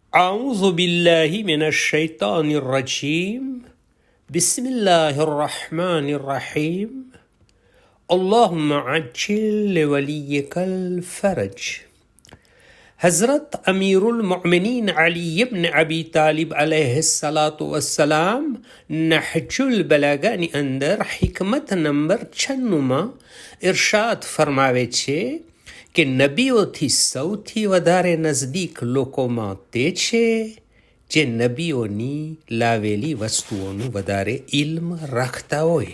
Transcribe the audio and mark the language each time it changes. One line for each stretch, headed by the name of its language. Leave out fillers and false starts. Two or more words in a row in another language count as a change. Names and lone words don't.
Arabic: أعوذ بالله من الشيطان الرجيم بسم الله الرحمن الرحيم اللهم عجل لوليك الفرج.
Gujarati: हज़रत अमीरुल मोमिनीन अली इब्न अबी तालिब
Arabic: عليه الصلاة والسلام
Gujarati: नहजुल बलागाની અંદર હિકમત નંબર 96માં ઇરશાદ ફરમાવે છે કે નબીઓથી સૌથી વધારે નજદીક લોકોમાં તે છે જે નબીઓની લાવેલી વસ્તુઓનું વધારે ઇલ્મ રાખતા હોય.